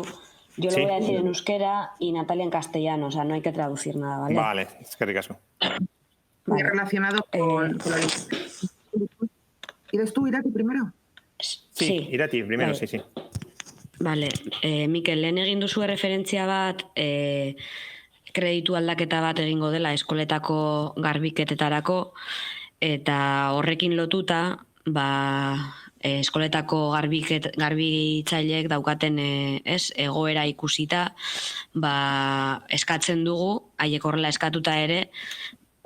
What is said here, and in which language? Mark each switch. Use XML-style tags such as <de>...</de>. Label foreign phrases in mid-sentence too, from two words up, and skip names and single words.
<es>Yo lo voy a decir en euskera y Natalia en castellano, o sea, no hay que traducir nada, ¿vale? Vale, es que ricasco. Muy relacionado con la... ¿Quieres tú, Irati, primero? Sí, Irati, primero, vale. Sí. Vale, Miquel,</es> <eu>lehen egin duzu referentzia bat, kreditu aldaketa bat egingo dela eskoletako garbiketetarako, eta horrekin lotuta, eskoletako garbitzaileek daukaten egoera ikusita, eskatzen dugu, haiek horrela eskatuta ere,</eu>